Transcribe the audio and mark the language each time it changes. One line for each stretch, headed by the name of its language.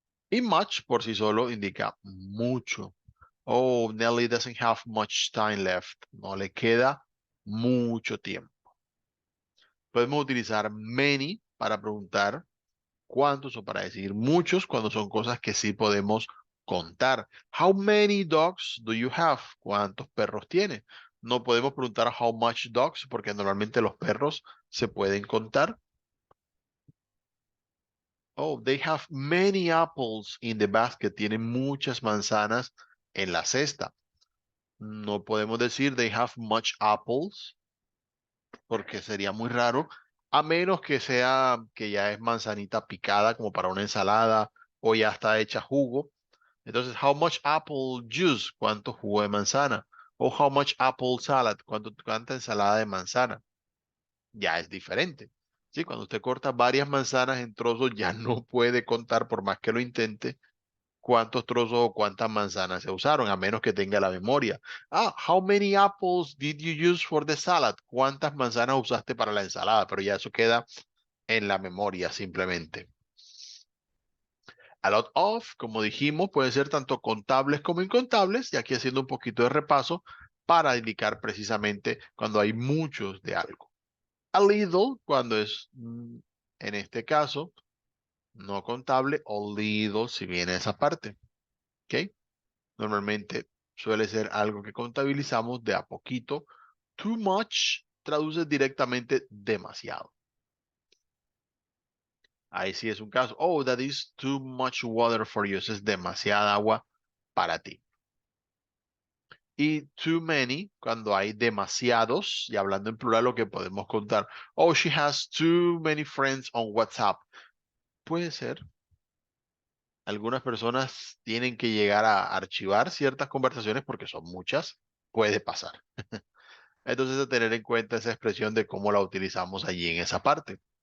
Spanish: Y much por sí solo indica mucho.
English: Oh, Nelly doesn't have much time left.
Spanish: No le queda mucho tiempo. Podemos utilizar many para preguntar cuántos o para decir muchos cuando son cosas que sí podemos contar.
English: How many dogs do you have?
Spanish: ¿Cuántos perros tiene? No podemos preguntar
English: how much dogs
Spanish: porque normalmente los perros se pueden contar.
English: Oh, they have many apples in the basket.
Spanish: Tienen muchas manzanas en la cesta. No podemos decir
English: they have much apples
Spanish: porque sería muy raro, a menos que sea que ya es manzanita picada como para una ensalada o ya está hecha jugo.
English: Entonces, how much apple juice?
Spanish: ¿Cuánto jugo de manzana? O
English: how much apple salad?
Spanish: ¿Cuánta ensalada de manzana? Ya es diferente. Sí, cuando usted corta varias manzanas en trozos, ya no puede contar por más que lo intente cuántos trozos o cuántas manzanas se usaron, a menos que tenga la memoria.
English: Ah, how many apples did you use for the salad?
Spanish: ¿Cuántas manzanas usaste para la ensalada? Pero ya eso queda en la memoria simplemente.
English: A lot of,
Spanish: como dijimos, puede ser tanto contables como incontables, y aquí haciendo un poquito de repaso para indicar precisamente cuando hay muchos de algo.
English: A little,
Spanish: cuando es, en este caso, no contable, o little, si viene esa parte. ¿Ok? Normalmente suele ser algo que contabilizamos de a poquito. Too much traduce directamente demasiado. Ahí sí es un caso.
English: Oh, that is too much water for you.
Spanish: Eso es demasiada agua para ti. Y
English: too many,
Spanish: cuando hay demasiados, y hablando en plural, lo que podemos contar.
English: Oh, she has too many friends on WhatsApp.
Spanish: Puede ser. Algunas personas tienen que llegar a archivar ciertas conversaciones porque son muchas. Puede pasar. Entonces, a tener en cuenta esa expresión de cómo la utilizamos allí en esa parte.